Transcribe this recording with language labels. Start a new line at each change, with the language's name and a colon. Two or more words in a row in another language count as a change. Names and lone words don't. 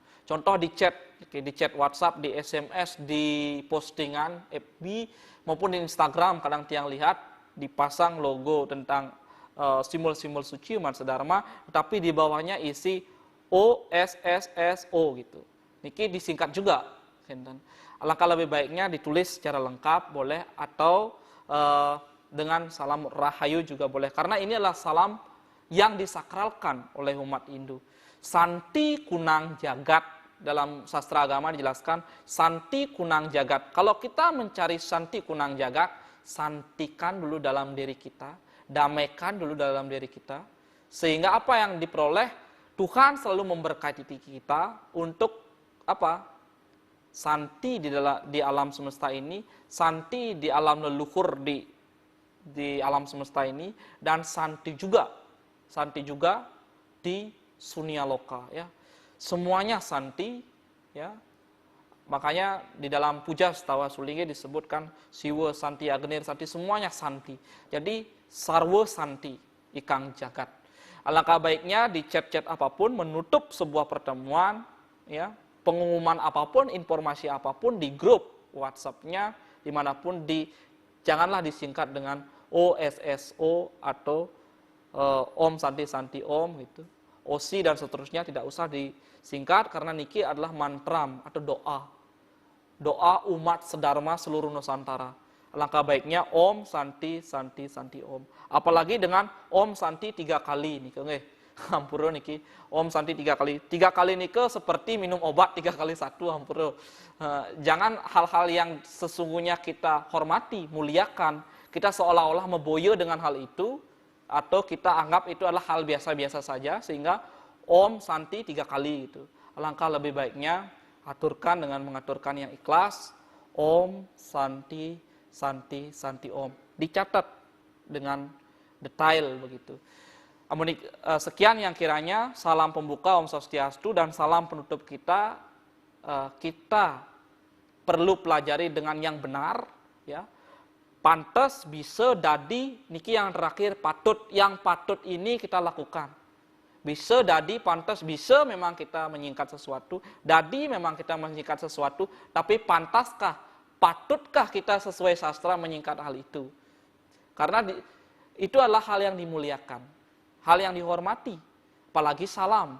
Indonesian: Contoh di chat WhatsApp, di SMS, di postingan FB maupun di Instagram kadang tiang lihat dipasang logo tentang simbol-simbol suci umat sedharma, tapi di bawahnya isi OSSSO gitu. Niki disingkat juga. Alangkah lebih baiknya ditulis secara lengkap boleh atau dengan salam rahayu juga boleh. Karena ini adalah salam yang disakralkan oleh umat Hindu.
Kawi: Santi kunang jagat.
Indonesian: Dalam sastra agama dijelaskan
Kawi: santi kunang jagat.
Indonesian: Kalau kita mencari
Kawi: santi kunang jagat,
Indonesian: santikan dulu dalam diri kita, damaikan dulu dalam diri kita, sehingga apa yang diperoleh Tuhan selalu memberkati kita untuk apa? Santi di alam semesta ini, santi di alam leluhur di alam semesta ini, dan santi juga di sunia loka ya. Semuanya santi ya. Makanya di dalam puja Setawa Sulinge disebutkan
Sanskrit: siwa santi agnir santi,
Indonesian: semuanya santi.
Kawi: Jadi sarwa santi ikang jagat.
Indonesian: Alangkah baiknya di chat-chat apapun menutup sebuah pertemuan ya, pengumuman apapun, informasi apapun di grup WhatsApp-nya dimanapun janganlah disingkat dengan OSSO atau
Sanskrit: Om Santi Santi Om
Indonesian: gitu. OSI dan seterusnya tidak usah disingkat karena niki adalah mantram atau doa. Doa umat sedharma seluruh Nusantara. Alangkah baiknya
Sanskrit: Om Santi Santi Santi Om.
Indonesian: Apalagi dengan Om Santi 3 kali
Balinese: niki nggih. Hampura niki
Indonesian: Om Santi 3 kali. 3 kali niki seperti minum obat 3 kali 1 hampura. Jangan hal-hal yang sesungguhnya kita hormati, muliakan, kita seolah-olah meboyo dengan hal itu, atau kita anggap itu adalah hal biasa-biasa saja, sehingga Om Santi 3 kali itu. Alangkah lebih baiknya aturkan dengan mengaturkan yang ikhlas,
Sanskrit: Om Santi Santi Santi Om.
Indonesian: Dicatat dengan detail begitu. Sekian yang kiranya salam pembuka Om Swastiastu dan salam penutup kita kita perlu pelajari dengan yang benar, ya. Pantas bisa dadi niki yang terakhir yang patut ini kita lakukan. Bisa dadi pantas bisa memang kita menyingkat sesuatu, dadi memang kita menyingkat sesuatu, tapi pantaskah, patutkah kita sesuai sastra menyingkat hal itu? Karena itu adalah hal yang dimuliakan, hal yang dihormati, apalagi salam.